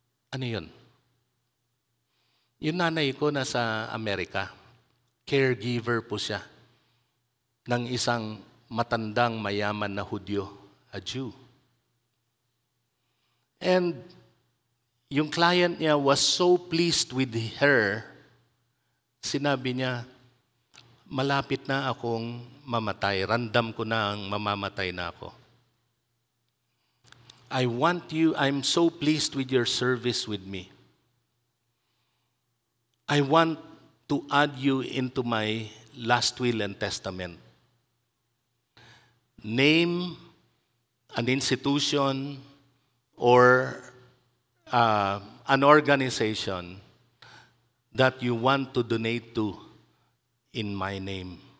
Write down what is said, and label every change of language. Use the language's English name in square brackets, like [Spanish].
[Filipino] Ano yun? Yung nanay ko nasa Amerika, caregiver po siya ng isang matandang mayaman na Hudyo, [English] a Jew. [Filipino] And yung client niya [English] was so pleased with her, [Filipino] sinabi niya, malapit na akong mamatay. Randam ko na ang mamamatay na ako. [English] I'm so pleased with your service with me. I want to add you into my last will and testament. Name an institution or an organization that you want to donate to in my name.